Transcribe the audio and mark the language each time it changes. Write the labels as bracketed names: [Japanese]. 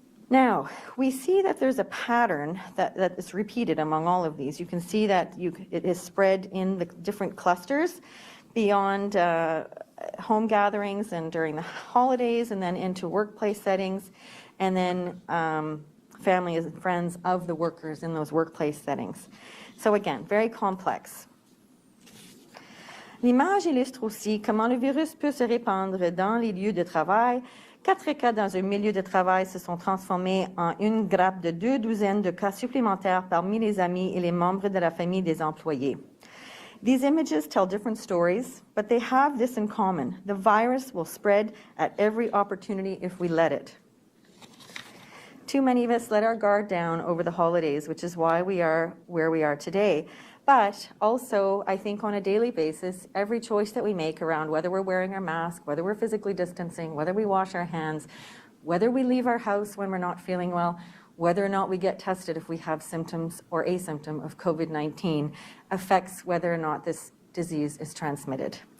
[English] Now, we see that there's a pattern that is repeated among all of these. You can see that it is spread in the different clusters beyond home gatherings and during the holidays, and then into workplace settings, and then family and friends of the workers in those workplace settings. So again, very complex. [French] L'image illustre aussi comment le virus peut se répandre dans les lieux de travail. 4 cas dans un milieu de travail se sont transformés en une grappe de 2 douzaines de cas supplémentaires parmi les amis et les membres de la famille des employés. [English] These images tell different stories, but they have this in common. The virus will spread at every opportunity if we let it. Too many of us let our guard down over the holidays, which is why we are where we are today. But also, I think on a daily basis, every choice that we make around whether we're wearing our mask, whether we're physically distancing, whether we wash our hands, whether we leave our house when we're not feeling well, whether or not we get tested if we have symptoms or a symptom of COVID-19 affects whether or not this disease is transmitted.